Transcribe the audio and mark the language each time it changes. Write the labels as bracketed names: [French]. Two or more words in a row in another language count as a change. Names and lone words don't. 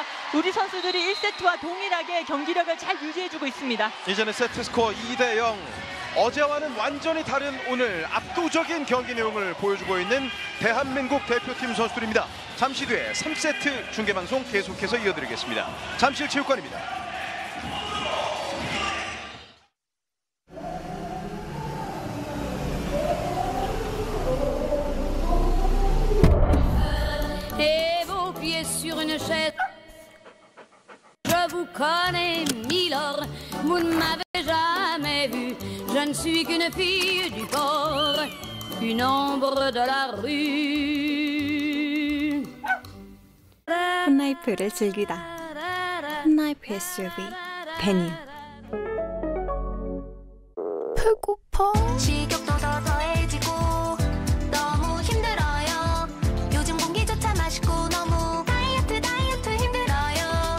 [Korean] 우리 선수들이 1세트와 동일하게 경기력을 잘 유지해주고 있습니다. 이제는 세트 스코어 2대 0. 어제와는 완전히 다른 오늘 압도적인 경기 내용을 보여주고 있는 대한민국 대표팀 선수들입니다. 잠시 뒤에 3세트 중계방송 계속해서 이어드리겠습니다. 잠실체육관입니다. [French] Et vos pieds sur une chaise. Je vous connais, milord, vous ne m'avez jamais vu. Je ne suis qu'une fille du port, une ombre de la rue. [Korean] 폰라이프를 즐기다. 폰라이프 SUV 데님. 배고파. 식욕도 더 더해지고 너무 힘들어요. 요즘 공기조차 맛있고 너무 다이어트 힘들어요.